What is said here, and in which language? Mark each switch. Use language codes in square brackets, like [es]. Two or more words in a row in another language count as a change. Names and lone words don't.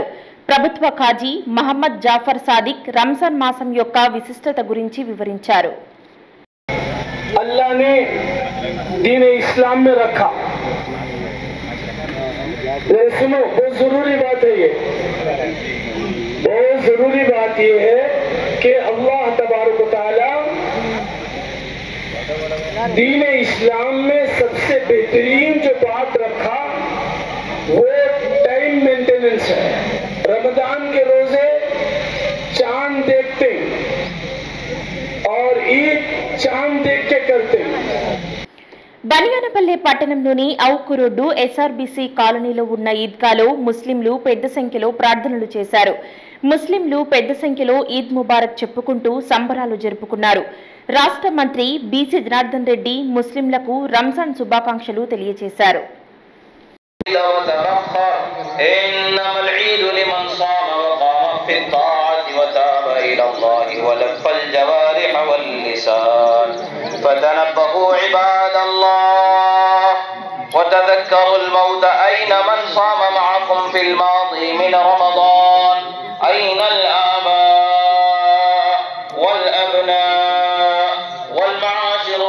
[te] ప్రభుత్వ ఖాజీ మహమ్మద్ జాఫర్ సాదిక్ రంజాన్ మాసం యొక్క విశిష్టత గురించి వివరించారు. [hi] अल्लाह ने दीन इस्लाम में रखा। सुनो, बहुत जरूरी बात है ये, बहुत जरूरी बात ये है कि अल्लाह [ar] تبارك وتعالى [hi] दीन इस्लाम में सबसे बेहतरीन जो बात रखा वो [en] time maintenance [hi] है। रमजान के रोजे चांद देखते और ईद चांद देख के करते। [te] బనియానపల్లె పట్టణంలోని ఔకు రోడ్డు ఎస్ఆర్బీసీ కాలనీలో ఉన్న ఈద్గాలో ముస్లింలు పెద్ద సంఖ్యలో ప్రార్థనలు చేశారు. ముస్లింలు పెద్ద సంఖ్యలో [ar] عيد مبارك [te] చెప్పుకుంటూ సంబరాలు జరుపుకున్నారు. రాష్ట్ర మంత్రి బీసీ జనార్దన్ రెడ్డి ముస్లింలకు రంజాన్ శుభాకాంక్షలు తెలియజేశారు. [ar] فتنبهوا عباد الله وتذكروا الموت أين من صام معكم في الماضي من رمضان أين الآباء والأبناء والمعاشر